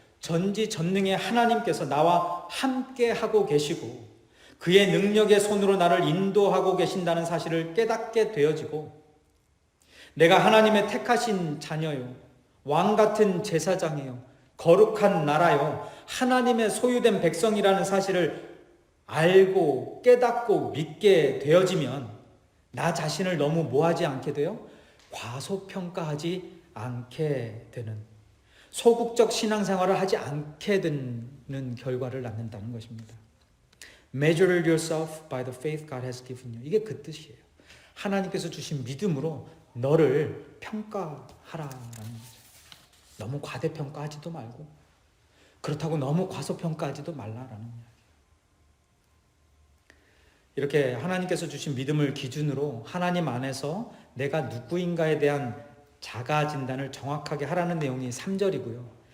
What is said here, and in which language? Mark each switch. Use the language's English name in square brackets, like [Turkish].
[Korean] 전지전능의 하나님께서 나와 함께 하고 계시고 그의 능력의 손으로 나를 인도하고 계신다는 사실을 깨닫게 되어지고 내가 하나님의 택하신 자녀요, 왕 같은 제사장이요, 거룩한 나라요, 하나님의 소유된 백성이라는 사실을 알고 깨닫고 믿게 되어지면 나 자신을 너무 뭐하지 않게 돼요? 과소평가하지 않게 되는, 소극적 신앙생활을 하지 않게 되는 결과를 낳는다는 것입니다. [English] Measure yourself by the faith God has given you. [Korean] 이게 그 뜻이에요. 하나님께서 주신 믿음으로 너를 평가하라라는 거죠. 너무 과대평가하지도 말고 그렇다고 너무 과소평가하지도 말라라는 이야기예요. 이렇게 하나님께서 주신 믿음을 기준으로 하나님 안에서 내가 누구인가에 대한 자가 진단을 정확하게 하라는 내용이 3절이고요.